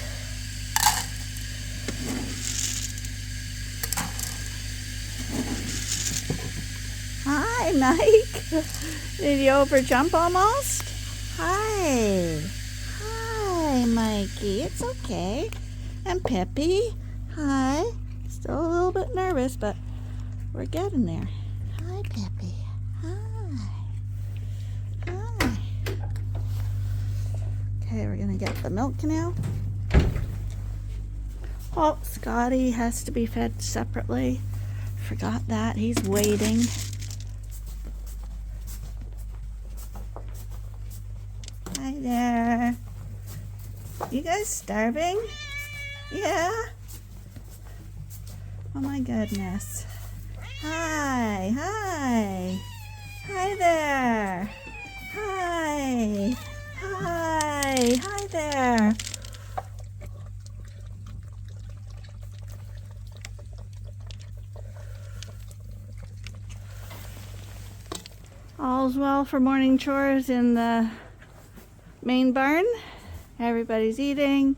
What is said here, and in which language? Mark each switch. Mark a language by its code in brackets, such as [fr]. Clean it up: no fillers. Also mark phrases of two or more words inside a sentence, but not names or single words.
[en] Hi, Mike. Did you overjump almost? Hi. Hi, Mikey. It's okay. And Pippi. Hi. Still a little bit nervous, but we're getting there. Hi, Pippi. Hi. Hi. Okay, we're going to get the milk now. Oh, Scotty has to be fed separately. Forgot that. He's waiting. Hi there. You guys starving? Yeah? Oh my goodness. Hi, hi. Hi there. Hi. Hi. Hi there. All's well for morning chores in the main barn. Everybody's eating.